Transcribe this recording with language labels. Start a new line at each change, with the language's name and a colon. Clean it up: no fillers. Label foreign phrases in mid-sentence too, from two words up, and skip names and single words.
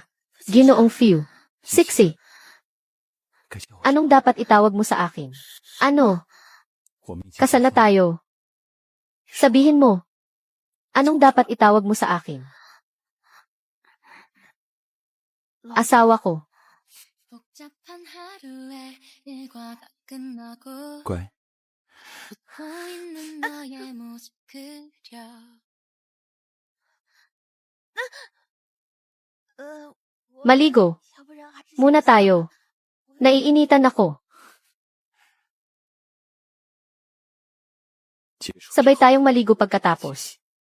Filipino: Ginoong Few. Sixy. Anong dapat itawag mo sa akin? Ano? Kasal na tayo. Sabihin mo. Anong dapat itawag mo sa akin? Asawa ko.
Korean: 복잡한 하루에 일과가 끝나고
Chinese: 乖，
Korean: 웃고 있는 너의 모습 그려
Filipino: Maligo. Muna tayo. Naiinitan ako. Sabay tayong maligo pagkatapos.